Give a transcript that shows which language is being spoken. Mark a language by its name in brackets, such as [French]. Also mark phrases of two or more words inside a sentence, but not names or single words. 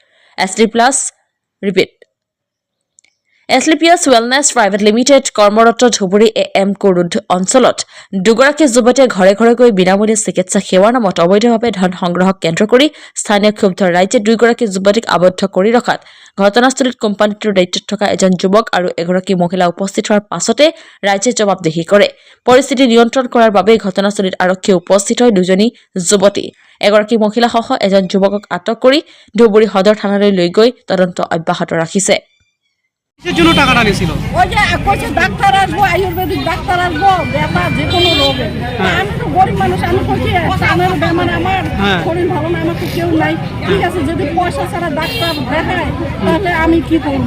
[Assamese] এছলিপিয়াছ ৱেলনেছ প্ৰাইভেট লিমিটেড কৰ্মৰত ধুবুৰী AM কোৰুড অঞ্চলত দুগৰাকী যুৱতীয়ে ঘৰে ঘৰে গৈ বিনামূলীয়া চিকিৎসা সেৱাৰ নামত অবৈধভাৱে ধন সংগ্ৰহক কেন্দ্ৰ কৰি স্থানীয় ক্ষুব্ধ ৰাইজে দুগৰাকী যুৱতীক আবদ্ধ কৰি ৰখাত ঘটনাস্থলীত কোম্পানীটোৰ দায়িত্বত থকা এজন যুৱক আৰু এগৰাকী মহিলা উপস্থিত হোৱাৰ পাছতে ৰাইজে জবাবদিহি কৰে। পৰিস্থিতি নিয়ন্ত্ৰণ কৰাৰ বাবে ঘটনাস্থলীত আৰক্ষী উপস্থিত হয় দুজনী যুৱতী এগৰাকী মহিলাসহ এজন যুৱকক আটক কৰি ধুবুৰী সদৰ থানালৈ লৈ গৈ তদন্ত অব্যাহত রাখিছে। [Bangla] কিসের জন্য টাকাটা নিছিল? ওই যে কইছে ডাক্তার আসবো, আয়ুর্বেদিক ডাক্তার আসবো, ব্যথা যে কোনো রোগে। আমি তো গরিব মানুষ, আমি কইছি আমার বেমার, আমার শরীর ভালো না, আমার তো কেউ নাই। ঠিক আছে, যদি পয়সা ছাড়া ডাক্তার দেখায় তাহলে আমি কি করব?